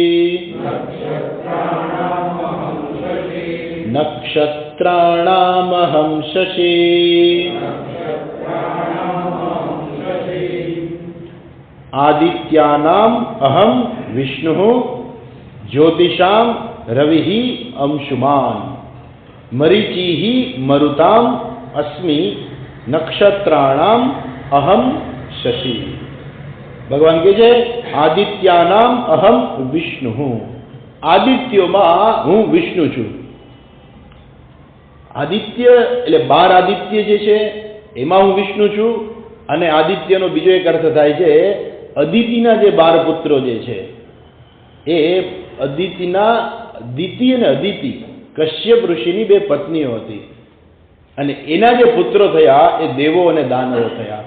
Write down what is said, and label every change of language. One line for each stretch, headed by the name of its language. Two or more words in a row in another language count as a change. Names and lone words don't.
Sanskrit: नक्षत्राणामहं शशि आदित्यानाम अहम विष्णु ज्योतिषाम रविः अंशुमान मरीचिः मरुताम अस्मि नक्षत्राणाम अहम शशि।
Gujarati: ભગવાન કે જે
Sanskrit: आदित्यानाम अहम विष्णु
Gujarati: आदित्योમાં હું વિષ્ણુ છું। આદિત્ય એટલે 12 આદિત્ય જે છે એમાં હું વિષ્ણુ છું અને આદિત્યનો બીજો એક અર્થ થાય છે અદિતિના જે 12 પુત્રો જે છે એ અદિતિના દિતિ અને અદિતિ કશ્યપ ઋષિની 2 પત્નીઓ હતી અને એના જે પુત્રો થયા એ દેવો અને દાનવો થયા।